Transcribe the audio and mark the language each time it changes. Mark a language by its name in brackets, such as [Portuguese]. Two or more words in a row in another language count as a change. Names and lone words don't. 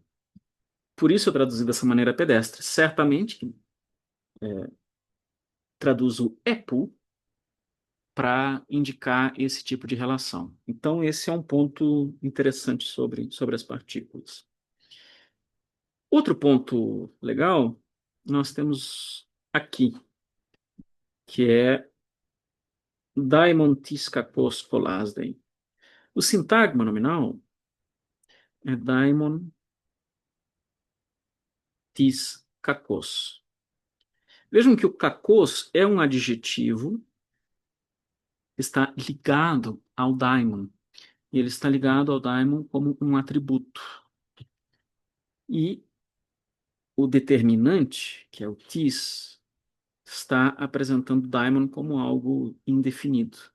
[Portuguese] Por isso eu traduzi dessa maneira pedestre. Certamente traduzo EPU para indicar esse tipo de relação. Então, esse é um ponto interessante sobre as partículas. Outro ponto legal, nós temos aqui, que é [Greek] δαίμων τις κακὸς κολάζει. [Portuguese] O sintagma nominal é [Greek] δαίμων τις κακός. [Portuguese] Vejam que o kakos é um adjetivo que está ligado ao daimon. E ele está ligado ao daimon como um atributo. E o determinante, que é o tis, está apresentando o daimon como algo indefinido.